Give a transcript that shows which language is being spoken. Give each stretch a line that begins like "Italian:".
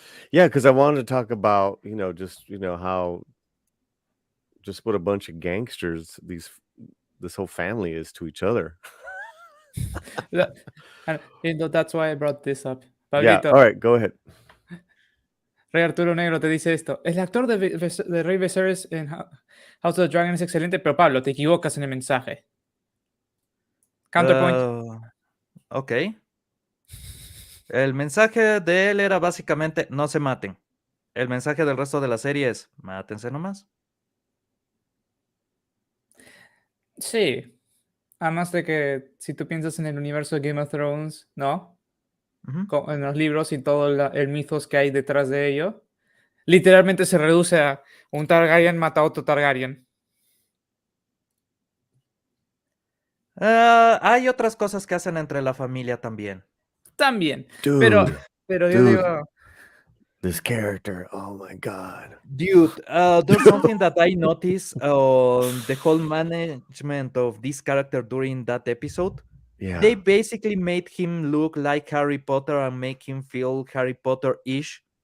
English: Yeah, because I wanted to talk about, just how just what a bunch of gangsters this whole family is to each other. That's why I brought this up. Yeah, Pablito, all right, go ahead.
Spanish: Rey Arturo Negro te dice esto. El actor de Rey Viserys en House of the Dragon es excelente, pero Pablo, te equivocas en el mensaje.
English: Counterpoint. Ok.
Spanish: El mensaje de él era básicamente no se maten. El mensaje del resto de la serie es mátense nomás. Sí. Además de que si tú piensas en el universo de Game of Thrones, ¿no? En los libros y todo el mitos que hay detrás de ello, literalmente se reduce a un Targaryen mata a otro Targaryen. Hay otras cosas que hacen entre la familia también. También.
English: Dude,
Spanish: pero yo digo...
English: This character, oh my God. Dude, there's something that I noticed on the whole management of this character during that episode. Yeah. They basically made him look like Harry Potter and make him feel Harry Potter-ish.